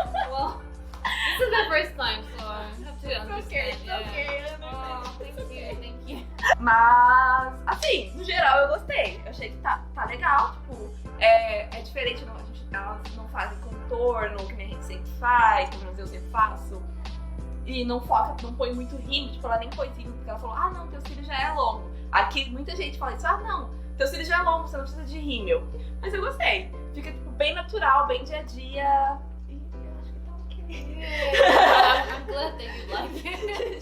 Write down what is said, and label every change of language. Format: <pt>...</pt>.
<en>Well, this is the first time, so I have to understand. Oh, thank you.</en> <pt>Mas, assim, no geral eu gostei. Eu achei que tá legal, tipo, é diferente, elas não fazem contorno, que nem a gente sempre faz, pelo menos eu sempre faço. E não põe muito rímel, tipo, ela nem põe rímel, porque ela falou, ah não, teu cílio já é longo. Aqui muita gente fala isso, ah não, teu cílio já é longo, você não precisa de rímel. Mas eu gostei, fica tipo, bem natural, bem dia a dia. E eu acho que tá ok.</pt> <en>Yeah, I'm glad that you like it.</en>